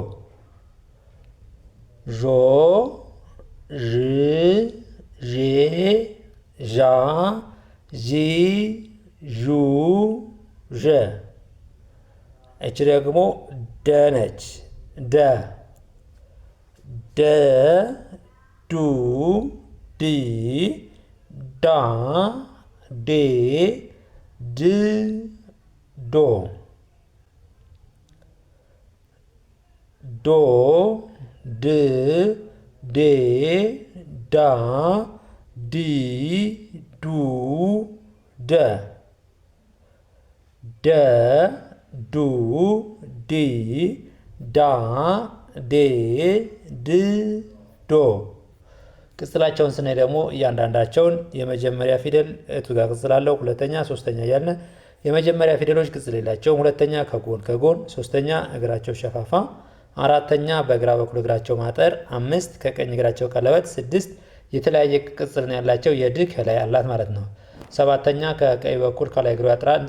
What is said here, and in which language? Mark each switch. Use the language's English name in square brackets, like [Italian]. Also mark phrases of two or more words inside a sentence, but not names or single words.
[Amharic] ዦ ዥ ዤ ዣ ዢ ዡ ዠ። እቺ ደግሞ ደ ነች። ደ ደ ዱ ዲ ዳ ዴ ድ ዶ ዶ ድ ዴ ዳ ዲ ዱ ደ ደ ዱ ዲ ዳ ዴ ድ ዶ። ቅጽላቸውን ስናይ ደግሞ እያንዳንዳቸውን የመጀመሪያ ፊደል እቱ ጋር ቅጽል አለው፣ ሁለተኛ፣ ሶስተኛ እያልን የመጀመሪያ ፊደሎች ቅጽል የላቸውም። ሁለተኛ ከጎን፣ ሶስተኛ እግራቸው ሸፋፋ፣ አራተኛ በግራ በኩል እግራቸው ማጠር፣ አምስት ከቀኝ እግራቸው ቀለበት፣ ስድስት የተለያየ ቅጽል ነው ያላቸው የድ ከላይ አላት ማለት ነው። ሰባተኛ ከቀኝ በኩል ከላይ እግሩ ያጥራል